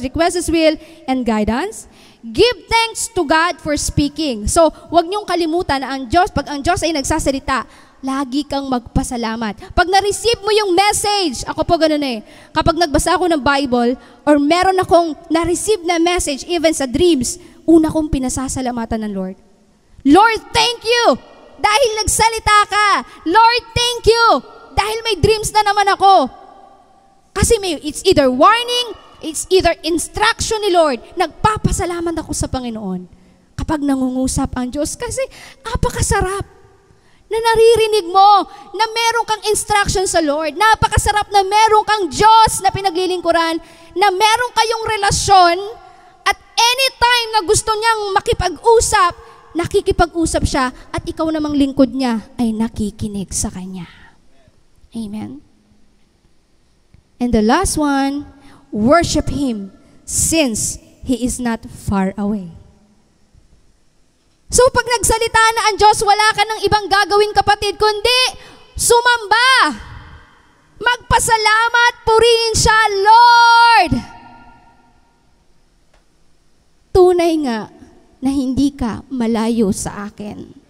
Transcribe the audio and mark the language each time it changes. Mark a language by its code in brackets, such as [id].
[en] Request His will and guidance. Give thanks to God for speaking. [tl] So, huwag niyong kalimutan na ang Diyos, pag ang Diyos ay nagsasalita, lagi kang magpasalamat. Pag na-receive mo yung message, ako po ganun eh, kapag nagbasa ako ng Bible, or meron akong na-receive na message, even sa dreams, una kong pinasasalamatan ng Lord. [en] Lord, thank you! [tl] Dahil nagsalita ka. [en] Lord, thank you! [tl] Dahil may dreams na naman ako. [en] Kasi it's either warning, it's either instruction ni Lord. [tl] Nagpapasalamat ako sa Panginoon kapag nangungusap ang Diyos. Kasi napakasarap na naririnig mo na meron kang instruction sa Lord. Napakasarap na meron kang Diyos na pinaglilingkuran, na meron kayong relasyon, at anytime na gusto niyang makipag-usap, nakikipag-usap siya, at ikaw namang lingkod niya ay nakikinig sa Kanya. Amen. [en] And the last one, worship Him since He is not far away. [tl] So pag nagsalita na ang Diyos, wala ka ng ibang gagawin, kapatid, kundi sumamba. Magpasalamat, purihin siya, Lord. Tunay nga na hindi ka malayo sa akin.